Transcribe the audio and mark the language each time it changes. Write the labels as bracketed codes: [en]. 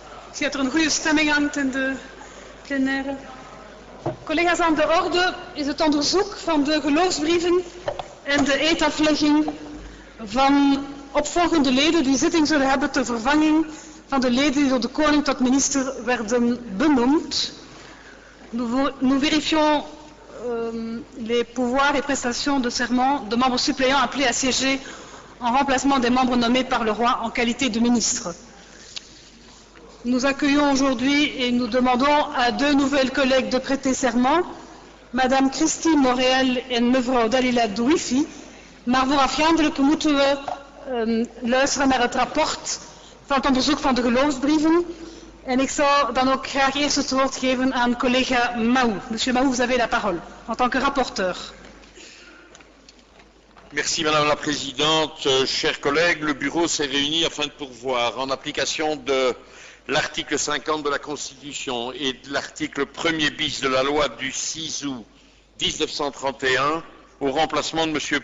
[nl] Ik zie dat er een goede stemming hangt in de plenaire. Collega's, aan de orde is het onderzoek van de geloofsbrieven en de eedaflegging van opvolgende leden die zitting zullen hebben ter vervanging van de leden die door de koning tot minister werden benoemd. [fr] Nous vérifions les pouvoirs et prestations de serment de membres suppléants appelés à siéger en remplacement des membres nommés par le roi en qualité de ministre. Nous accueillons aujourd'hui et nous demandons à deux nouvelles collègues de prêter serment, Madame Christy Moréal [nl] en mevrouw Dalila Douifi. Maar voor afgaandelijk moeten we luisteren naar het rapport van het onderzoek van de geloofsbrieven. En ik zou dan ook graag eerst het woord geven aan collega Mahou. [fr] Monsieur Mahou, vous avez la parole, en tant que rapporteur. Merci Madame la Présidente. Chers collègues, le Bureau s'est réuni afin de pourvoir, en application de l'article 50 de la Constitution et de l'article 1er bis de la loi du 6 août 1931, au remplacement de M.